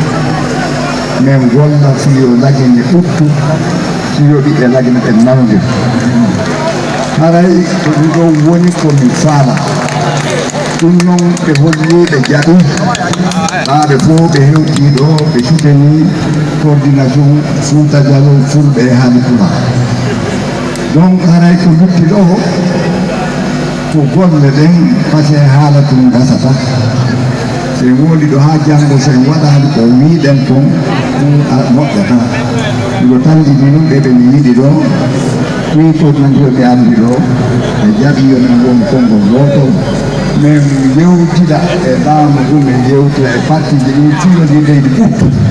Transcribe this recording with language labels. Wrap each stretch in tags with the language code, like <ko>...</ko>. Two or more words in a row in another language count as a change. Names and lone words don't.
<ff>min golla fiyo lagine ɓuttu fiyo ɓiɓɓe lagine ɓe nanodir haray ko ɗum ɗo woni komi faala ɗum noon ɓe holli ɓe jaɓi ɓaaɓe fof ɓe hewti ɗo ɓe souteni coordination Fouta Diallo fulɓe e haalipula donc haray ko lutti ɗo ko golle ɗen</ff> <fr>par ce que</fr> <ff>haala tum gasata so en woodi ɗo haa janngo so en waɗaani ko wiiɗen ton moƴƴata ɗo tandini ɗum ɓe ɓen yiɗi ɗo wi coordinateur ɓe anndi ɗo ɓe jaɓi yo men won konngol gootol min yewtida e laamu ɗum en yewtida e partiji ɗin fiyoɗi leydi ɓuttu</ff>